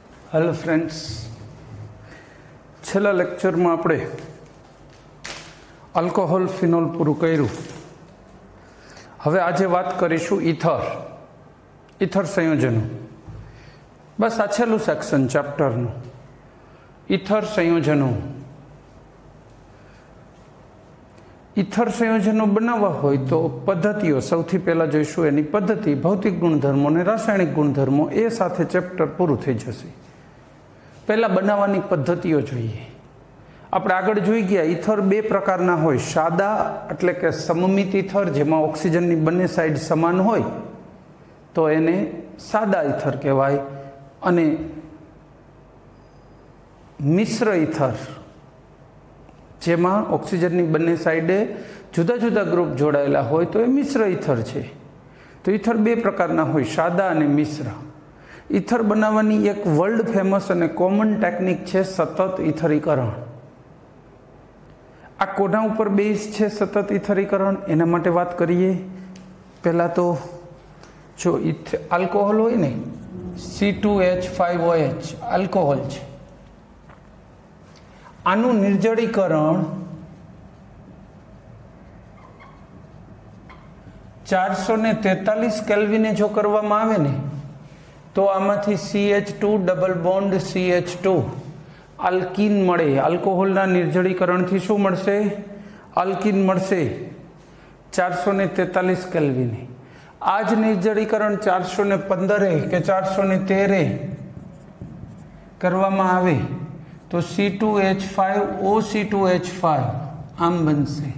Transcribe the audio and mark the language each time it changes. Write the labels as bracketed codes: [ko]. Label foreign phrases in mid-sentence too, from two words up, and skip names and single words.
[en] hello friends, [gu] છેલ્લા લેક્ચર મેં આપણે આલ્કોહોલ ફિનોલ પૂરું કર્યું। હવે આજે બાત કરીશું ઈથર સંયોજનો। બસ આ છેલ્લું સેક્શન ચેપ્ટરનું ઈથર સંયોજનો। ઈથર સંયોજનો બનાવવા હોય તો પદ્ધતિઓ સૌથી પહેલા જોઈશું। એની પદ્ધતિ, ભૌતિક ગુણધર્મો ને રાસાયણિક ગુણધર્મો એ સાથે ચેપ્ટર પૂરું થઈ જશે। પહેલા બનાવવાની પદ્ધતિઓ જોઈએ। આપણે આગળ જોઈ ગયા ઈથર બે પ્રકારના હોય। સાદા એટલે કે સમમિત ઈથર જેમાં ઓક્સિજનની બંને સાઈડ સમાન હોય તો એને સાદા ઈથર કહેવાય, અને મિશ્ર ઈથર જેમાં ઓક્સિજનની બંને સાઈડે જુદા જુદા ગ્રુપ જોડાયેલા હોય તો એ મિશ્ર ઈથર છે। તો ઈથર બે પ્રકારના હોય, સાદા અને મિશ્ર। ઈથર બનાવવાની એક વર્લ્ડ ફેમસ અને કોમન ટેકનિક છે સતત ઈથરીકરણ। આ કોના ઊપર બેસ હૈ સતત ઈથરીકરણ, એના માટે બાત કરીએ। પહેલા તો જો આલ્કોહોલ હોય ને C2H5OH આલ્કોહોલ હૈ, આનુ નિર્જલીકરણ 443 કેલ્વિને જો કરવામાં આવે ને તો આમાંથી CH2 [en] double bond [gu] CH2 આલ્કીન મળે। આલ્કોહોલના નિર્જલીકરણ થી શું મળશે? આલ્કીન મળશે 443 કેલ્વિને। આજ નિર્જલીકરણ 415 કે 413 કરવામાં આવે તો C2H5OC2H5 આમ બનશે।